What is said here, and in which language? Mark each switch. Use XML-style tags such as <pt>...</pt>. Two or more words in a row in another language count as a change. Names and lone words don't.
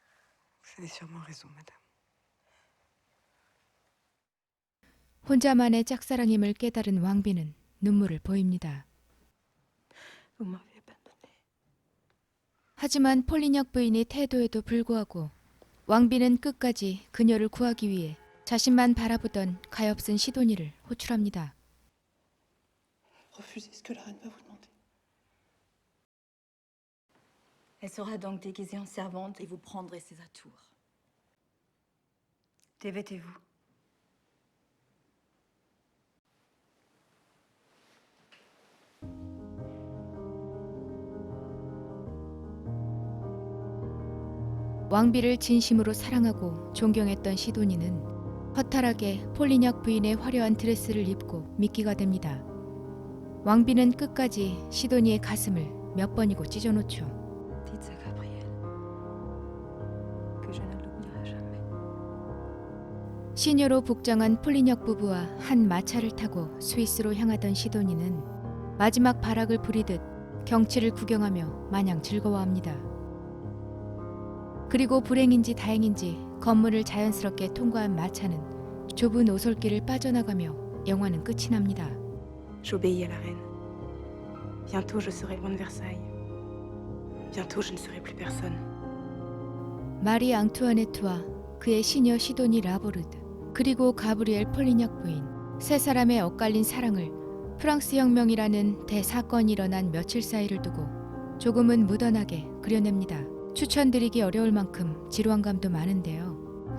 <ko>혼자만의 짝사랑임을 깨달은 왕비는 눈물을 보입니다. 하지만 폴리냑 부인의 태도에도 불구하고 왕비는 끝까지 그녀를 구하기 위해 자신만 바라보던 가엾은 시도니를 호출합니다.</ko> <fr>Refusez ce que la reine va vous demander. Elle sera donc déguisée en servante et vous prendrez ses atours. Dévêtez-vous.</fr> <ko>왕비를 진심으로 사랑하고 존경했던 시도니는 허탈하게 폴리냑 부인의 화려한 드레스를 입고 미끼가 됩니다. 왕비는 끝까지 시도니의 가슴을 몇 번이고 찢어놓죠.</ko> <fr>Dites à Gabriel que je ne l'oublierai jamais.</fr> <ko>시녀로 복장한 폴리냑 부부와 한 마차를 타고 스위스로 향하던 시도니는 마지막 발악을 부리듯 경치를 구경하며 마냥 즐거워합니다. 그리고 불행인지 다행인지 건물을 자연스럽게 통과한 마차는 좁은 오솔길을 빠져나가며 영화는 끝이 납니다.</ko> <fr>J'obéis à la reine. Bientôt je serai loin de Versailles. Bientôt je ne serai plus personne.</fr> <ko>마리 앙투아네트와 그의 시녀 시도니 라보르드 그리고 가브리엘 폴리냑 부인 세 사람의 엇갈린 사랑을 프랑스 혁명이라는 대사건이 일어난 며칠 사이를 두고 조금은 무던하게 그려냅니다. 추천드리기 어려울 만큼 지루한 감도 많은데요.</ko>